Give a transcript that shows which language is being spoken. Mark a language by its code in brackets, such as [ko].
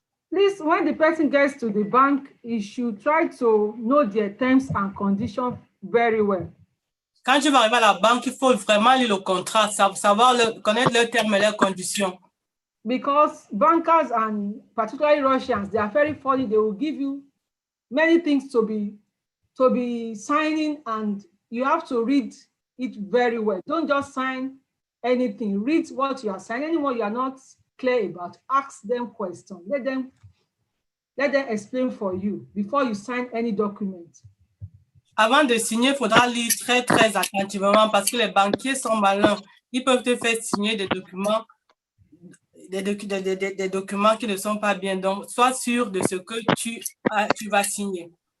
[en] Please, when the person gets to the bank, he should try to know their terms and conditions very well. [fr] Quand tu vas arriver à la banque, il faut vraiment lire le contrat, savoir connaître leurs termes et leurs conditions. [en] Because bankers and particularly Russians, they are very funny. They will give you many things to be signing, and you have to read it very well. Don't just sign anything. Read what you are signing. Anyone you are not clear about, ask them questions. Let them explain for you before you sign any document. [fr] Avant de signer, il faudra lire très, très attentivement parce que les banquiers sont malins. Ils peuvent te faire signer des documents, des documents qui ne sont pas bien. Donc, sois sûr de ce que tu vas signer.